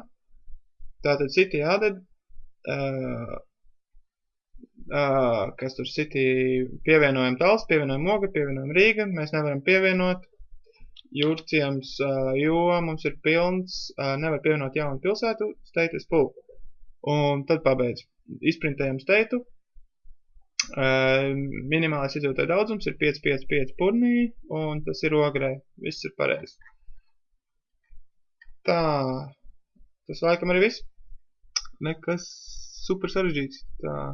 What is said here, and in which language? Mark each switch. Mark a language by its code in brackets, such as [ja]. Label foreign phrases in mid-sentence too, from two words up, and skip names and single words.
[lv] Tātad [en] city added, [lv] kas tur city pievienojam tals, pievienojam Moga, pievienojam Rīga, mēs nevaram pievienot Jurciems, jo mums ir pilns, nevar pievienot jaunu pilsētu, [en] state is full. [lv] Un tad pabeidz. Izprintējam stateu, minimālais iedzīvotāju daudzums ir 555 purnī, un tas ir ogrē, viss ir pareizi. Tā, tas laikam arī viss. Nekas super sarežģīts. Tā.